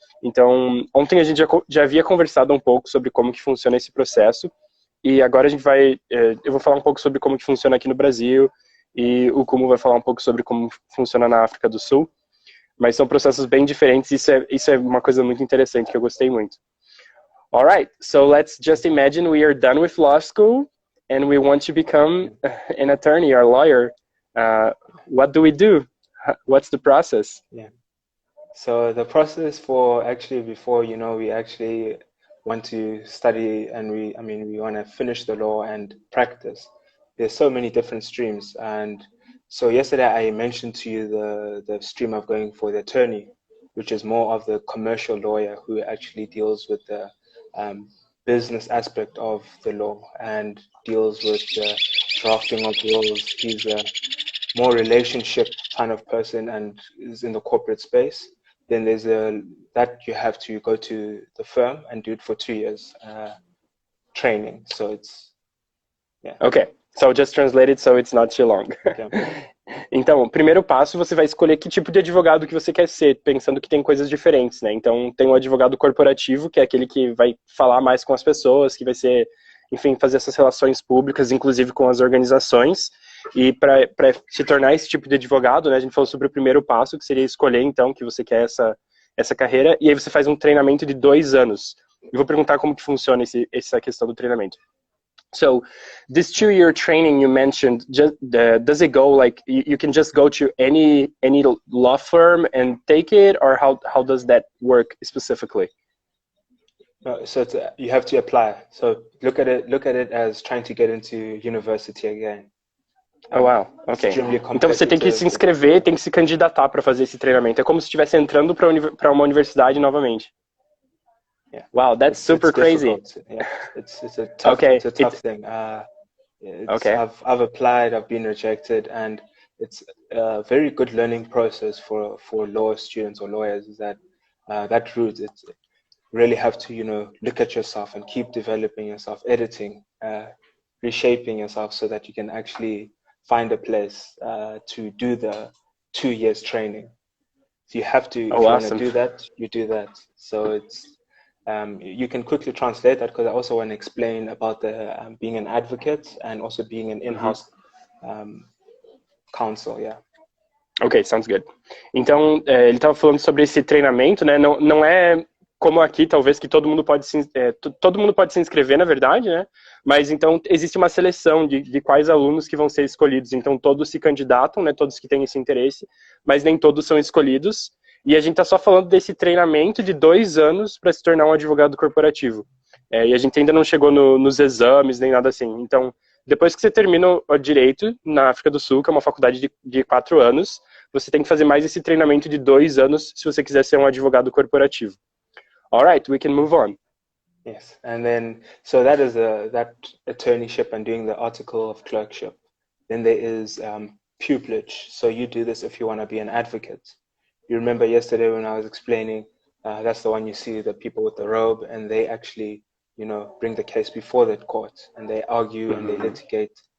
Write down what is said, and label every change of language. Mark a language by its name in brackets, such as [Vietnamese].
[Portuguese] Então, ontem a gente já havia conversado um pouco sobre como que funciona esse processo, e agora a gente eu vou falar um pouco sobre como que funciona aqui no Brasil, e o Kumo vai falar um pouco sobre como funciona na África do Sul, mas são processos bem diferentes, isso é uma coisa muito interessante que eu gostei muito. [English] Alright, so let's just imagine we are done with law school, and we want to become an attorney or lawyer. What do we do? What's the process? Yeah. So the process for actually before, you know, we actually want to study and we want to finish the law and practice. There's so many different streams. And so yesterday I mentioned to you the stream of going for the attorney, which is more of the commercial lawyer who actually deals with the business aspect of the law and deals with the drafting of laws. He's a more relationship kind of person and is in the corporate space. Then there's that you have to go to the firm and do it for 2 years training. So it's, yeah. Okay, so just translate it so it's not too long. Okay. [Portuguese] Então, o primeiro passo, você vai escolher que tipo de advogado que você quer ser, pensando que tem coisas diferentes, né? Então, tem o advogado corporativo, que é aquele que vai falar mais com as pessoas, que vai ser, enfim, fazer essas relações públicas, inclusive com as organizações. E para se tornar esse tipo de advogado, né, a gente falou sobre o primeiro passo, que seria escolher, então, que você quer essa carreira, e aí você faz um treinamento de 2 anos. Eu vou perguntar como que funciona essa questão do treinamento. [English] So, this 2-year training you mentioned, does it go, like, you can just go to any law firm and take it, or how does that work specifically? So you have to apply. So look at it as trying to get into university again. Oh, wow, ok. [Portuguese] Então você tem que se inscrever, tem que se candidatar para fazer esse treinamento. É como se estivesse entrando para uma universidade novamente. [English] Yeah. Wow, that's super crazy. Yeah. It's a tough, okay. It's a tough thing. Okay. I've applied, I've been rejected, and it's a very good learning process for law students or lawyers. Is that route? It's really have to, you know, look at yourself and keep developing yourself, editing, reshaping yourself so that you can actually find a place to do the 2 years training. So you have to, if you want to do that, you do that. So it's, you can quickly translate that because I also want to explain about the being an advocate and also being an in-house counsel, yeah. Ok, sounds good. [Portuguese] Então, ele estava falando sobre esse treinamento, né? Não é como aqui, talvez, que todo mundo pode se inscrever, na verdade, né? Mas, então, existe uma seleção de quais alunos que vão ser escolhidos. Então, todos se candidatam, né? Todos que têm esse interesse, mas nem todos são escolhidos. E a gente está só falando desse treinamento de 2 anos para se tornar um advogado corporativo. E a gente ainda não chegou nos exames, nem nada assim. Então, depois que você termina o direito na África do Sul, que é uma faculdade de 4 anos, você tem que fazer mais esse treinamento de 2 anos se você quiser ser um advogado corporativo. [English] All right, we can move on. Yes, and then, so that is that attorneyship and doing the article of clerkship. Then there is pupillage. So you do this if you want to be an advocate. You remember yesterday when I was explaining, that's the one you see the people with the robe, and they actually, you know, bring the case before the court, and they argue and they litigate.